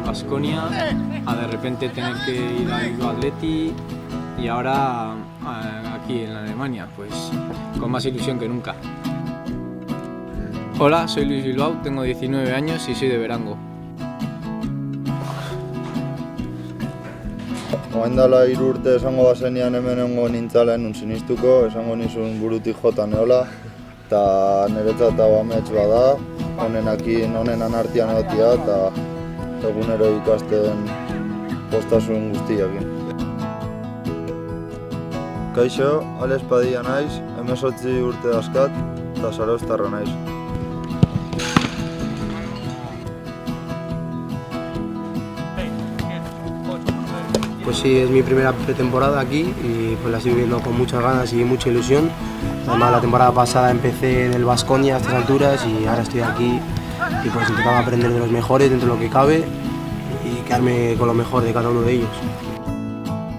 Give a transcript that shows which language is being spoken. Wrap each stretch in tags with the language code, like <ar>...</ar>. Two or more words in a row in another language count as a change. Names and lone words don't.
<es>Baskonia a de repente tener que ir al Bilbao Athletic y ahora aquí en Alemania, pues con más ilusión que nunca. Hola, soy Luis Bilbao, tengo 19 años y soy de Berango.</es> <eu>Oain dela 3 urte esango bazenean hemen egongo nintzala enun sinistuko, esango nizun burutik jota neola, eta niretzat hau amets bada, honenan artean egotia eta egunero ikasten postasun guztiakin. Kaixo, Alex Padilla naiz, 18 urte dazkat eta zarauztarra naiz.</eu> <es>Pues sí, es mi primera pretemporada aquí y pues la estoy viviendo con muchas ganas y mucha ilusión. Además la temporada pasada empecé en el Baskonia a estas alturas y ahora estoy aquí y pues intentando aprender de los mejores dentro de lo que cabe y quedarme con lo mejor de cada uno de ellos.</es>